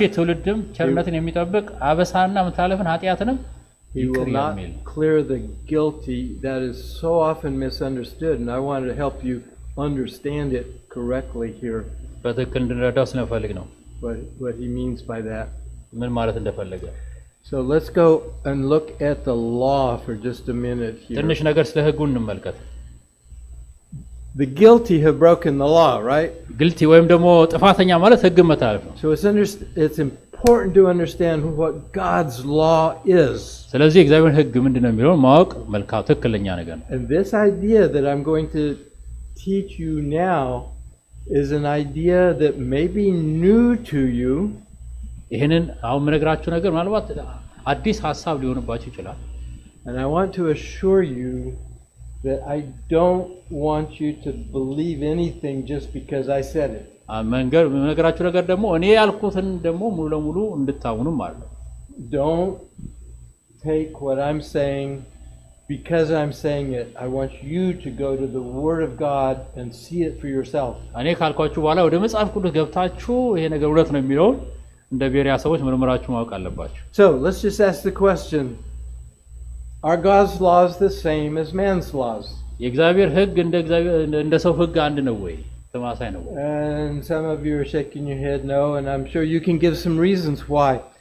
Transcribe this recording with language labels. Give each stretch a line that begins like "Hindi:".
Amharic: እስከ ሺህ ትውልድም ቸርነትን የሚጠብቅ አበሳና መታለፍን ኃጢአትንም
English: He will not clear the guilty. That is so often misunderstood, and I wanted to help you understand it correctly here.
Amharic: በትክክል እንድንረዳው ስለፈልግ ነው
English: what he means by that.
Amharic: ምን ማለት እንደፈለገ።
English: So let's go and look at the law for just a minute here.
Amharic: ትንሽ ነገር ስለ ሕጉ እንመልከት።
English: The guilty have broken the law, right?
Amharic: guilty ወይም ደግሞ ጥፋተኛ ማለት ሕግ መተላለፍ ነው።
English: So it's important to understand what God's law is.
Amharic: ስለዚህ እግዚአብሔር ሕግ ምንድነው የሚለው ማወቅ መልካም ትክክለኛ ነገር ነው።
English: And this idea that I'm going to teach you now is an idea that may be new to you.
Amharic: ይሄንን አሁን የምነግራችሁ ነገር ምናልባት አዲስ ሐሳብ ሊሆንባችሁ ይችላል።
English: And I want to assure you that I don't want you to believe anything just because I said it.
Amharic: የምነግራችሁ ነገር ደግሞ እኔ ያልኩትን ደግሞ ሙሉ ለሙሉ እንድታምኑ ማለት ነው።
English: Don't take what I'm saying because I'm saying it. I want you to go to the Word of God and see it for yourself.
Amharic: እኔ ካልኳችሁ በኋላ ወደ መጽሐፍ ቅዱስ ገብታችሁ ይሄ ነገር እውነት ነው የሚለውን እንደ ቤሪያ ሰዎች መርምራችሁ ማወቅ አለባችሁ።
English: So, let's just ask the question. Are God's laws the same as man's laws?
Amharic: የእግዚአብሔር ሕግ እንደ ሰው ሕግ አንድ ነው ወይ? ተማሳይ ነው ወይ?
English: And some of you are shaking your head no, and I'm sure you can give some reasons why.